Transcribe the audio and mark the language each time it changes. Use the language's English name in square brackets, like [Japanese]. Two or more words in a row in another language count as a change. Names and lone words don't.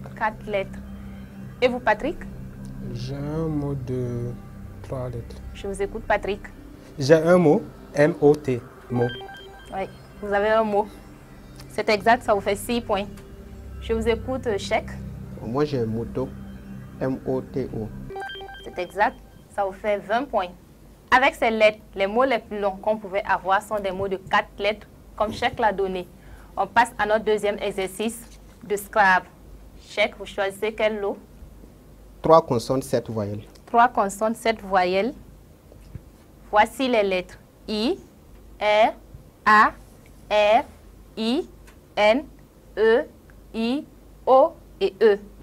[French] 4 lettres. Et vous, Patrick? J'ai un mot de 3 lettres. Je vous écoute, Patrick. J'ai un mot, M-O-T, mot. Oui, vous avez un mot. C'est exact, ça vous fait 6 points. Je vous écoute, chèque. Moi, j'ai moto. M-O-T-O. C'est exact. Ça vous fait 20 points. Avec ces lettres, les mots les plus longs qu'on pouvait avoir sont des mots de 4 lettres, comme chèque l'a donné. On passe à notre deuxième exercice de Scrabble. Chèque, vous choisissez quel lot? 3 consonnes, 7 voyelles. 3 consonnes, 7 voyelles. Voici les lettres I, R, A, R, I, N, E, I, O et E.